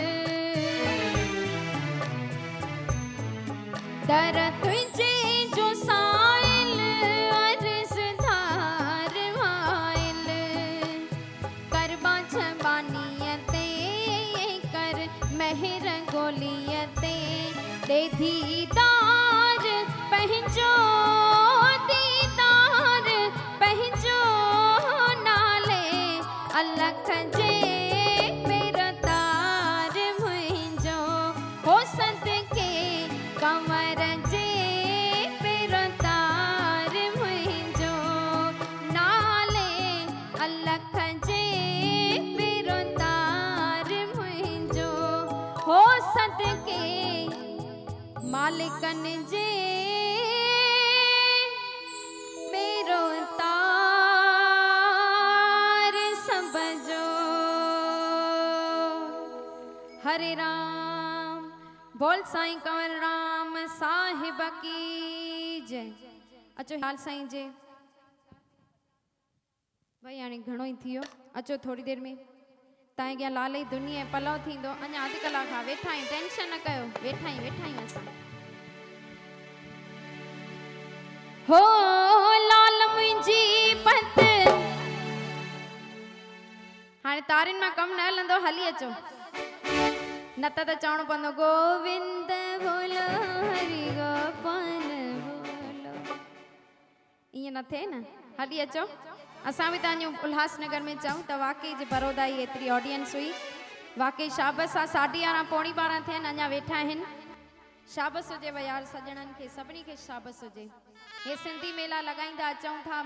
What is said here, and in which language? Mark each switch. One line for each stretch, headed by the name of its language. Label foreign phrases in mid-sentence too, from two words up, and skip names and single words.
Sindhi: दर तुझे जो साइल अर्ज़ धार वाइल करबा छबानीयते कर महर गोलियते दे दीदार पंहिंजो अलख जे बिरुतार मुंहिंजो हो सदके कंवर जे बिरुतार मुंहिंजो नाले अलख जे बिरुतार मुंहिंजो हो सदके मालिकन जे हरे राम बोल साईं कंवर राम साहिब
Hindi: की जय।
Sindhi: अचो हाल साईं जे भाई हाणे घणो ई थियो अचो थोड़ी देर में ताए गया लाल ई दुनिया पलव थींदो अञा अध कलाक खां वेठा आहियूं टेंशन न कयो वेठा आहियूं असां हो लाल मुंहिंजी पत हाणे तारिन मां कम न हलंदो हली अचो न त चवणो पवंदो गोविंद बोलो हरि गोपाल बोलो ईअं न थिए न हली अचो असां बि तव्हांजो उल्हासनगर में चऊं त वाकई जे बड़ौदा जी एतिरी ऑडियंस हुई वाकई शाबस आहे 11:30 पौणी 12 थियनि अञा वेठा आहिनि शाबस हुजे भई यार सजणनि खे सभिनी खे शाबस हुजे हे सिंधी मेला लॻाईंदा अचूं था